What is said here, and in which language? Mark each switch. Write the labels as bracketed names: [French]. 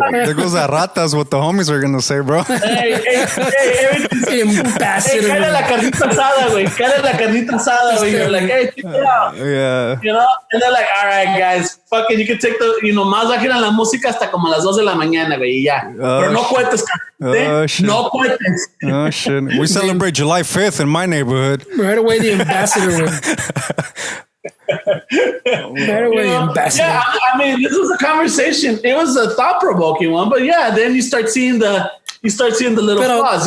[English] There goes that ratas, what the homies are going to say, bro. [Spanish] Hey, cállate la carnita asada, güey. Cállate la carnita asada, güey. [English] You're like, hey, check it out. Yeah. And they're like, all right, guys, fucking, you can take [Spanish] más bajen la música hasta como las 2 de la mañana, güey, y ya. Pero no cuentes, cabrón. No cuentes. [English] Oh, shit. We celebrate July 5th in my neighborhood. Right away, the ambassador. Better way, ambassador. Yeah, I mean, this was a conversation. It was a thought-provoking one, but yeah, then you start seeing the little flaws.